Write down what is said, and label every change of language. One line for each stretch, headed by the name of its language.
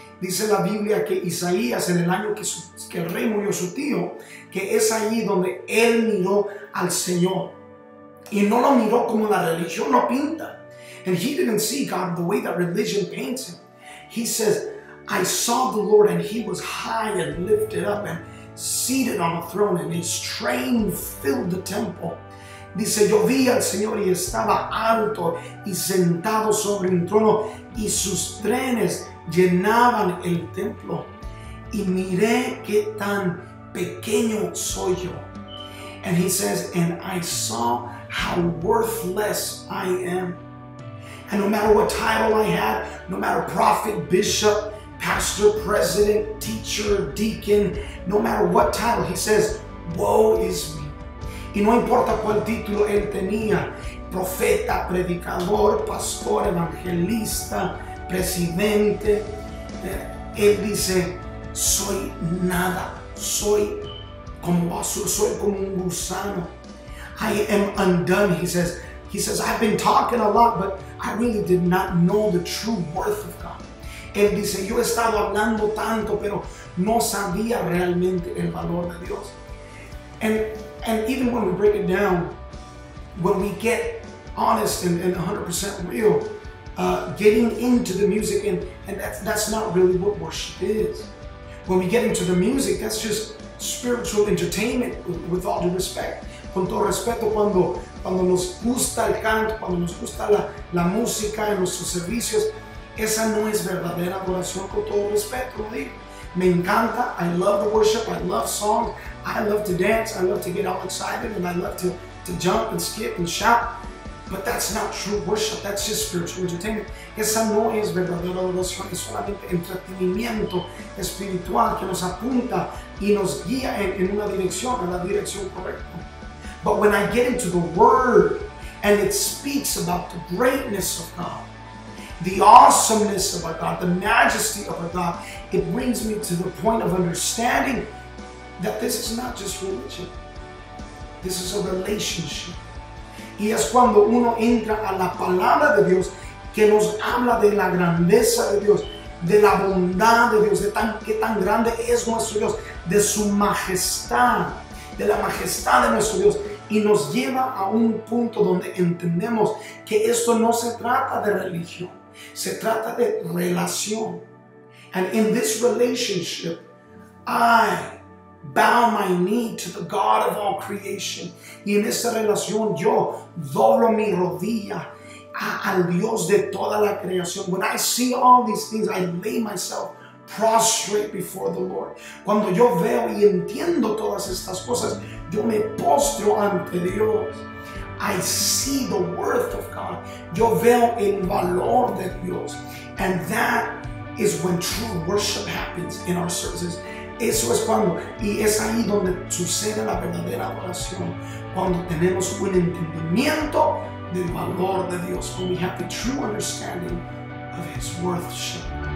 Spanish: Dice la Biblia que Isaías, en el año que el rey murió su tío, que es allí donde él miró al Señor. Y no lo miró como la religión lo pinta.
English: And he didn't see God the way that religion paints him. He says, I saw the Lord and he was high and lifted up and seated on a throne and his train filled the temple.
Spanish: Dice, yo vi al Señor y estaba alto y sentado sobre un trono y sus trenes llenaban el templo. Y miré qué tan pequeño soy yo.
English: And he says, and I saw how worthless I am. And no matter what title I had, no matter prophet, bishop, pastor, president, teacher, deacon, no matter what title, he says, woe is me.
Spanish: Y no importa cuál título él tenía, profeta, predicador, pastor, evangelista, presidente, él dice, soy nada, soy como basura, soy como un gusano.
English: I am undone, he says. He says, I've been talking a lot, but I really did not know the true worth of God.
Spanish: Él dice, yo he estado hablando tanto, pero no sabía realmente el valor de Dios.
English: And even when we break it down, when we get honest and 100% real, getting into the music, and that's not really what worship is. When we get into the music, that's just spiritual entertainment, with all due respect.
Spanish: Con todo respeto, cuando nos gusta el canto, cuando nos gusta la música en nuestros servicios, esa no es verdadera adoración, con todo respeto, lo digo. Me encanta,
English: I love the worship, I love songs, I love to dance, I love to get all excited, and I love to jump and skip and shout. But that's not true worship, that's just spiritual entertainment.
Spanish: Esa no es verdadera adoración, es solamente entretenimiento espiritual que nos apunta y nos guía en una dirección, en la dirección correcta.
English: But when I get into the Word and it speaks about the greatness of God, the awesomeness of our God, the majesty of our God, it brings me to the point of understanding that this is not just religion. This is a relationship.
Spanish: Y es cuando uno entra a la palabra de Dios que nos habla de la grandeza de Dios, de la bondad de Dios, de qué tan grande es nuestro Dios, de su majestad, de la majestad de nuestro Dios, y nos lleva a un punto donde entendemos que esto no se trata de religión, se trata de relación.
English: And in this relationship, I bow my knee to the God of all creation.
Spanish: Y en esta relación yo doblo mi rodilla al Dios de toda la creación.
English: When I see all these things, I lay myself prostrate before the Lord.
Spanish: Cuando yo veo y entiendo todas estas cosas, yo me postro ante Dios.
English: I see the worth of God.
Spanish: Yo veo el valor de Dios.
English: And that is when true worship happens in our services.
Spanish: Eso es cuando, y es ahí donde sucede la verdadera adoración, cuando tenemos un entendimiento del valor de Dios,
English: when we have the true understanding of His worship.